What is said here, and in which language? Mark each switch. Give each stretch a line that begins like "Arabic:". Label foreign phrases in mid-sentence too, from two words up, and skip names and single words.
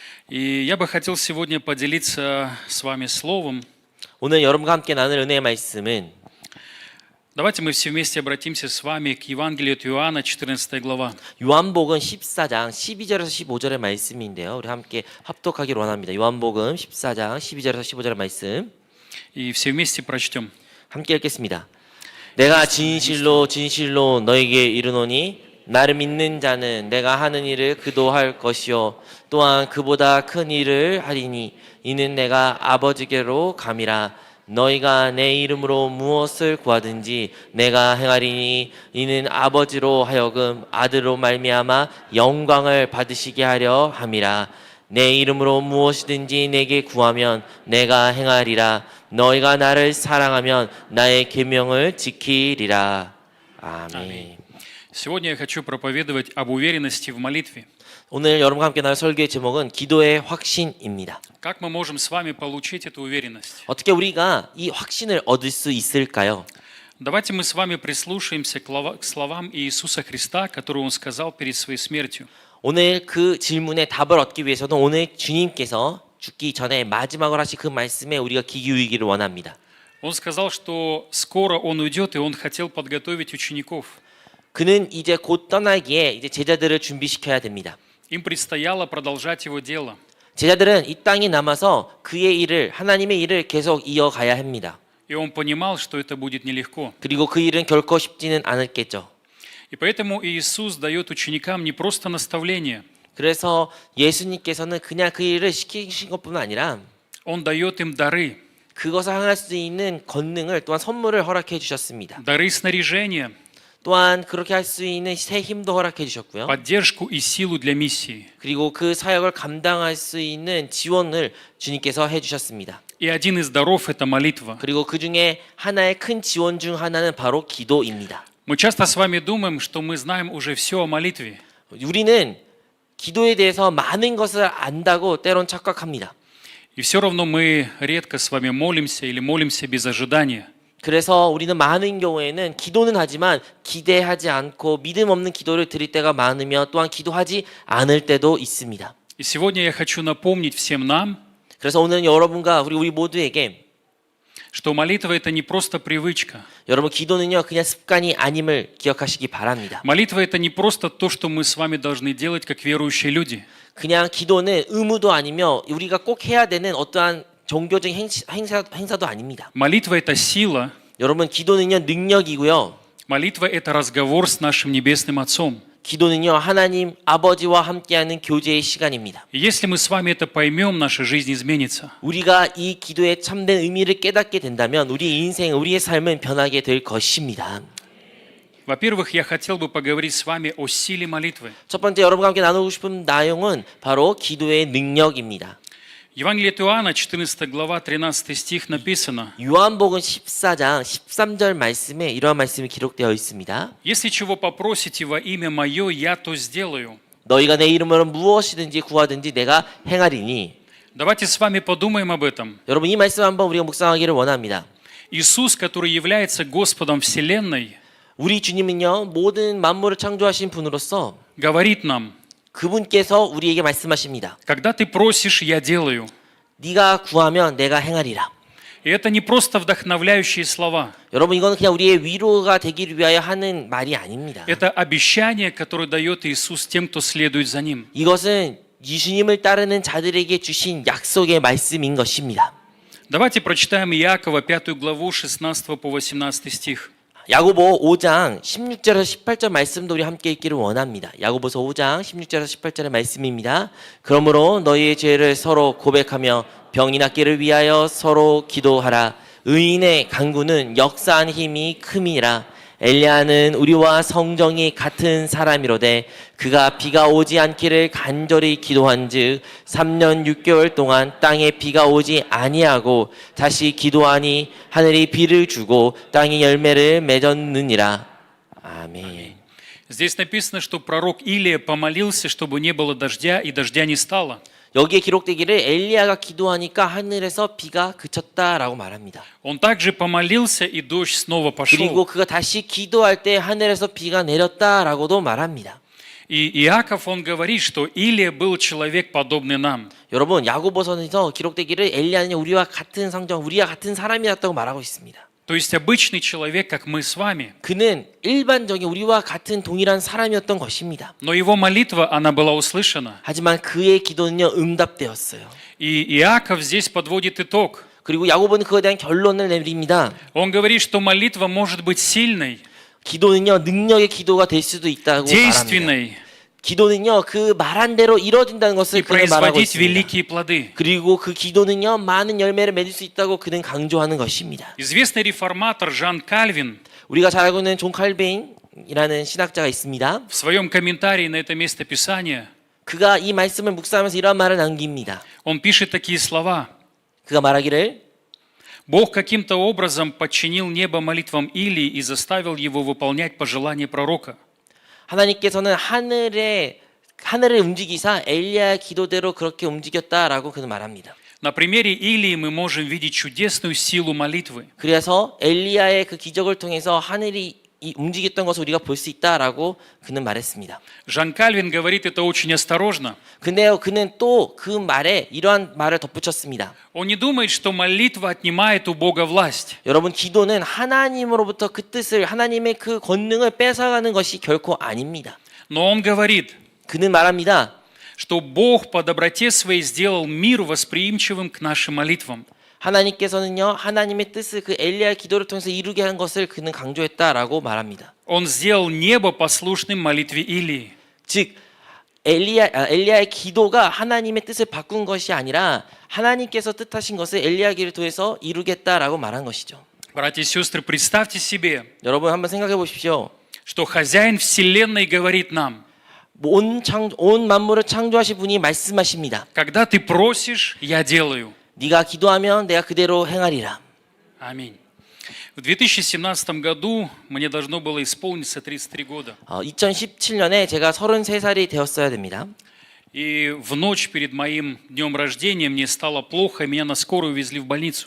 Russian: И я бы хотел сегодня поделиться с вами словом.
Korean: 오늘 여러분과 함께 나눌 은혜의 말씀은
Russian: Давайте мы все вместе обратимся с вами к Евангелию от Иоанна, 14 глава.
Korean: 요한복음 14장 12절에서 15절의 말씀인데요. 우리 함께 합독하기를 원합니다. 요한복음 14장 12절에서 15절의 말씀
Russian: И все вместе прочтем.
Korean: 함께 읽겠습니다. 내가 진실로 진실로 너에게 이르노니 나를 믿는 자는 내가 하는 일을 그도 할 것이요 또한 그보다 큰 일을 하리니 이는 내가 아버지께로 감이라. 너희가 내 이름으로 무엇을 구하든지 내가 행하리니 이는 아버지로 하여금 아들로 말미암아 영광을 받으시게 하려 함이라. 내 이름으로 무엇이든지 내게 구하면 내가 행하리라. 너희가 나를 사랑하면 나의 계명을 지키리라. 아멘.
Russian: Сегодня я хочу проповедовать об уверенности в молитве.
Korean: 오늘 여러분과 함께 나눌 설교의 제목은 기도의 확신입니다.
Russian: Как мы можем с вами получить эту уверенность?
Korean: 어떻게 우리가 이 확신을 얻을 수 있을까요?
Russian: Давайте мы с вами прислушаемся к словам Иисуса Христа, которые Он сказал перед своей смертью.
Korean: 오늘 그 질문에 답을 얻기 위해서는 오늘 주님께서 죽기 전에 마지막으로 하신 그 말씀에 우리가 귀 기울이기를 원합니다.
Russian: Он сказал, что скоро Он уйдет, и Он хотел подготовить учеников.
Korean: 그는 이제 곧 떠나기에 이제 제자들을 준비시켜야 됩니다.
Russian: Им предстояло продолжать Его дело.
Korean: 제자들은 이 땅에 남아서 그의 일을 하나님의 일을 계속 이어가야 합니다.
Russian: И Он понимал, что это будет нелегко.
Korean: 그리고 그 일은 결코 쉽지는 않았겠죠.
Russian: И поэтому Иисус дает ученикам не просто наставление,
Korean: 그래서 예수님께서는 그냥 그 일을 시키신 것뿐만 아니라
Russian: Он дает им дары,
Korean: 그것을 행할 수 있는 권능을 또한 선물을 허락해 주셨습니다.
Russian: дары снаряжения,
Korean: 또한 그렇게 할 수 있는 새 힘도 허락해 주셨고요.
Russian: поддержку и силу для миссии.
Korean: 그리고 그 사역을 감당할 수 있는 지원을 주님께서 해 주셨습니다.
Russian: И один из даров – это молитва.
Korean: 그리고 그 중에 하나의 큰 지원 중 하나는 바로 기도입니다.
Russian: Мы часто с вами думаем, что мы знаем уже все о молитве.
Korean: 우리는 기도에 대해서 많은 것을 안다고 때론 착각합니다.
Russian: И все равно мы редко с вами молимся или молимся без ожидания.
Korean: 그래서 우리는 많은 경우에는 기도는 하지만 기대하지 않고 믿음 없는 기도를 드릴 때가 많으며 또한 기도하지 않을 때도 있습니다.
Russian: И сегодня я хочу напомнить всем нам,
Korean: 그래서 오늘 여러분과 우리 모두에게
Russian: что молитва – это не просто привычка.
Korean: 여러분 기도는요 그냥 습관이 아님을 기억하시기 바랍니다.
Russian: Молитва – это не просто то, что мы с вами должны делать как верующие люди.
Korean: 그냥 기도는 의무도 아니며 우리가 꼭 해야 되는 어떠한 종교적인 행사도 아닙니다.
Russian: Молитва – это сила.
Korean: 여러분 기도는요 능력이고요.
Russian: Молитва – это разговор с нашим Небесным Отцом.
Korean: 기도는요 하나님 아버지와 함께하는 교제의 시간입니다.
Russian: И если мы с вами это поймем, наша жизнь изменится.
Korean: 우리가 이 기도의 참된 의미를 깨닫게 된다면 우리 인생, 우리의 삶은 변하게 될 것입니다.
Russian: Во-первых, я хотел бы поговорить с вами о силе молитвы.
Korean: 첫 번째 여러분과 함께 나누고 싶은 내용은 바로 기도의 능력입니다.
Russian: Евангелие от Иоанна, 14 глава, 13 стих написано:
Korean: 요한복음 14장 13절 말씀에 이러한 말씀이 기록되어 있습니다.
Russian: «Если чего попросите во имя Мое, я то сделаю».
Korean: 너희가 내 이름으로 무엇이든지 구하든지 내가 행하리니.
Russian: Давайте с вами подумаем об этом.
Korean: 여러분 이 말씀 한번 우리가 묵상하기를 원합니다.
Russian: Иисус, который является Господом Вселенной,
Korean: 우리 주님은요 모든 만물을 창조하신 분으로서
Russian: говорит нам:
Korean: 그분께서 우리에게 말씀하십니다.
Russian: когда ты просишь, я делаю.
Korean: 네가 구하면 내가 행하리라.
Russian: И это не просто вдохновляющие слова.
Korean: 여러분 이거는 그냥 우리의 위로가 되기를 위하여 하는 말이 아닙니다.
Russian: Это обещание, которое дает Иисус тем, кто следует за Ним.
Korean: 이것은 예수님을 따르는 자들에게 주신 약속의 말씀인 것입니다.
Russian: Давайте прочитаем Иакова, 5 главу, 16 по 18 стих.
Korean: 야고보 5장 16절에서 18절 말씀도 우리 함께 읽기를 원합니다. 야고보서 5장 16절에서 18절의 말씀입니다. 그러므로 너희의 죄를 서로 고백하며 병이 낫기를 위하여 서로 기도하라. 의인의 간구는 역사한 힘이 큼이라. 엘리야는 우리와 성정이 같은 사람이로되 그가 비가 오지 않기를 간절히 기도한즉 3년 6개월 동안 땅에 비가 오지 아니하고 다시 기도하니 하늘이 비를 주고 땅이 열매를 맺었느니라. 아멘.
Russian: Здесь написано, что пророк Илия помолился, чтобы не было дождя, и дождя не стало.
Korean: 여기에 기록되기를 엘리야가 기도하니까 하늘에서 비가 그쳤다라고 말합니다.
Russian: Он также помолился, и дождь снова
Korean: 그리고
Russian: пошел.
Korean: 그가 다시 기도할 때 하늘에서 비가 내렸다라고도 말합니다.
Russian: И Иаков, он говорит, что Илия был человек, подобный нам.
Korean: 여러분, 야고보서에서 기록되기를 엘리야는 우리와 같은 성정, 우리와 같은 사람이었다고 말하고 있습니다.
Russian: То есть обычный человек, как мы с вами.
Korean: 그는 일반적인 우리와 같은 동일한 사람이었던 것입니다.
Russian: Но его молитва, она была услышана.
Korean: 하지만 그의 기도는요, 응답되었어요.
Russian: И Иаков здесь подводит итог.
Korean: 그리고 야고보는 그거에 대한 결론을 내립니다.
Russian: Он говорит, что молитва может быть сильной,
Korean: 기도는요, 능력의 기도가 될 수도 있다고 말합니다.
Russian: действенной
Korean: 기도는요, 그 말한 대로 이루어진다는
Russian: и
Korean: 것을 그는 말하고
Russian: производить
Korean: 있습니다.
Russian: великие плоды.
Korean: 그리고 그 기도는요, 많은 열매를 맺을 수 있다고 그는 강조하는 것입니다.
Russian: Известный реформатор Жан Кальвин
Korean: 우리가 잘 알고 있는 존 칼빈이라는 신학자가 있습니다.
Russian: в своем комментарии на это место Писания,
Korean: 그가 이 말씀을 묵상하면서 이런 말을 남깁니다.
Russian: он пишет такие слова.
Korean: 그가 말하기를
Russian: Бог каким-то образом подчинил небо молитвам Илии и заставил его выполнять пожелания пророка.
Korean: 하나님께서는 하늘을 움직이사 엘리야의 기도대로 그렇게 움직였다라고 그는 말합니다.
Russian: На примере Илии мы можем видеть чудесную силу молитвы.
Korean: 그래서 엘리야의 그 기적을 통해서 하늘이 움직였던 것을 우리가 볼 수 있다라고 그는 말했습니다.
Russian: Жан Кальвин говорит это очень осторожно.
Korean: 근데요, 그는 또 그 말에 이러한 말을 덧붙였습니다.
Russian: Он не думает, что молитва отнимает у Бога власть.
Korean: 여러분, 기도는 하나님으로부터 그 뜻을, 하나님의 그 권능을 뺏어가는 것이 결코 아닙니다.
Russian: Но он говорит,
Korean: 그는 말합니다.
Russian: что Бог по доброте своей сделал мир восприимчивым к нашим молитвам.
Korean: 하나님께서는요, 하나님의 뜻을 그 엘리야의 기도를 통해서 이루게 한 것을 그는 강조했다라고 말합니다.
Russian: Он сделал небо послушным молитве Илии.
Korean: 즉 엘리야의 기도가 하나님의 뜻을 바꾼 것이 아니라 하나님께서 뜻하신 것을 엘리야의 기도를 통해서 이루겠다라고 말한 것이죠.
Russian: Братья и сестры, представьте себе,
Korean: 여러분 한번 생각해 보십시오.
Russian: что хозяин вселенной говорит нам,
Korean: 온 만물을 창조하신 분이 말씀하십니다.
Russian: когда ты просишь, я делаю.
Korean: 네가 기도하면 내가 그대로 행하리라.
Russian: Аминь. В 2017 году мне должно было исполниться 33 года.
Korean: 2017년에 제가 33살이 되었어야 됩니다.
Russian: И в ночь перед моим днем рождения мне стало плохо, и меня на скорую увезли в больницу.